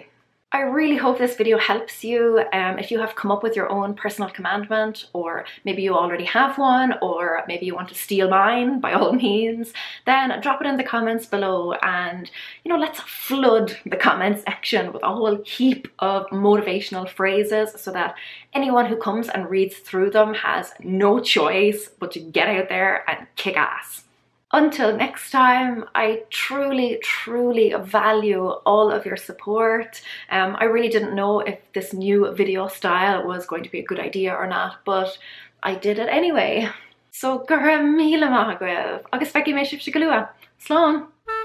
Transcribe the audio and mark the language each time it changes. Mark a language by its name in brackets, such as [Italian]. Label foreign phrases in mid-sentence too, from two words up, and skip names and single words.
[English] I really hope this video helps you. If you have come up with your own personal commandment, or maybe you already have one, or maybe you want to steal mine, by all means, then drop it in the comments below and, you know, let's flood the comment section with a whole heap of motivational phrases so that anyone who comes and reads through them has no choice but to get out there and kick ass. Until next time, I truly, truly value all of your support. I really didn't know if this new video style was going to be a good idea or not, but I did it anyway. So, [Irish] gur míle maith agaibh, agus feici mé sibh go luath. Slán!